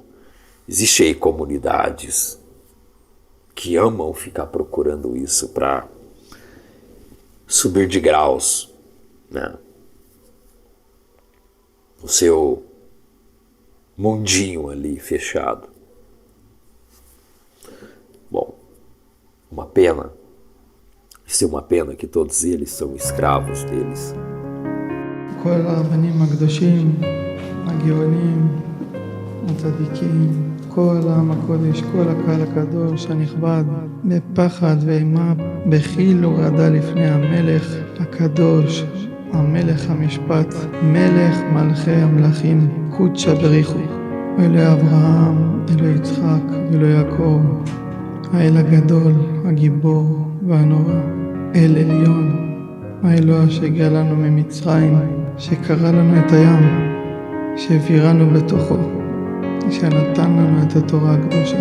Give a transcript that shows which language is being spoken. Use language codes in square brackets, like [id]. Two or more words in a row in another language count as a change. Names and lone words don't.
[pt] Existem aí comunidades que amam ficar procurando isso para subir de graus, né? O seu mundinho ali fechado. Bom, uma pena. Isso é uma pena que todos eles são escravos deles. [he] כל הרבנים הקדושים, הגאונים, הצדיקים, כל העם הקודש, כל הקהל הקדוש הנכבד, בפחד ואימה, בחיל ורעדה לפני המלך הקדוש, המלך המשפט, מלך מלכי המלכים, [arc] קודשא בריחו, [he] אלוהי אברהם, אלוהי יצחק, אלוהי יעקב, האל הגדול, הגיבור והנורא, אל עליון, האלוה שהגיע לנו ממצרים, שקרא לנו את הים, שהעבירנו בתוכו, שנתן לנו את התורה הקדושה.